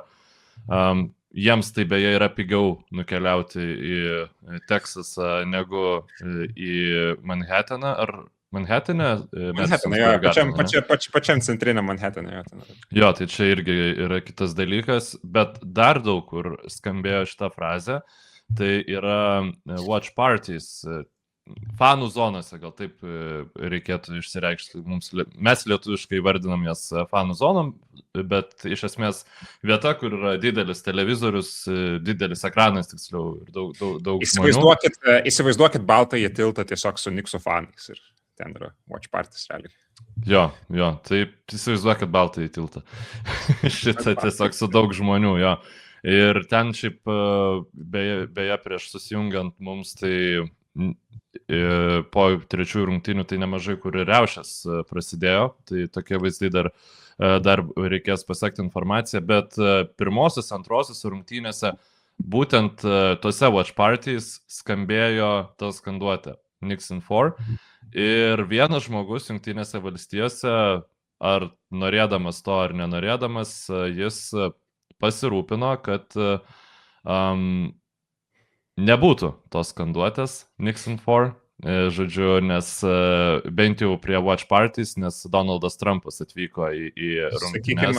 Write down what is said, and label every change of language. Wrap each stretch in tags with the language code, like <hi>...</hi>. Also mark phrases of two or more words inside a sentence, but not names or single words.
<lt>Jiems tai beje yra pigiau nukeliauti į Teksasą negu į Manhattaną, ar Manhattane? Pačiam centriniam Manhattane. Jo, tai čia irgi yra kitas dalykas, bet dar daug kur skambėjo šitą frazę, tai yra</lt> <en>watch parties,</en> <lt>fanų zonose, gal taip reikėtų išsireikšti. Mes lietuviškai vardinam jas fanų zonom, bet iš esmės vieta, kur yra didelis televizorius, didelis ekranas, tiksliau, ir daug žmonių. Įsivaizduokit baltąjį tiltą tiesiog su Knicksų fanais ir ten yra</lt> <en>watch parties</en> <lt>realiai. Jo, taip įsivaizduokit baltąjį tiltą. Šitą tiesiog su daug žmonių, jo. Ir ten šiaip, beje, prieš susijungiant mums, tai po trečiųjų rungtynių tai nemažai kur ir riaušės prasidėjo, tai tokie vaizdai dar reikės pasiekti informaciją, bet pirmosios, antrosios rungtynėse būtent tose</lt> <en>watch parties</en> <lt>skambėjo ta skanduotė Knicks in 4 ir vienas žmogus Jungtinėse valstijose, ar norėdamas to ar nenorėdamas, jis pasirūpino, kad nebūtų tos skanduotės Knicks in 4, Žodžiu, nes bent jau prie</lt> <en>Watch Parties,</en> <lt>nes Donaldas Trumpas atvyko į rungtynes.</lt>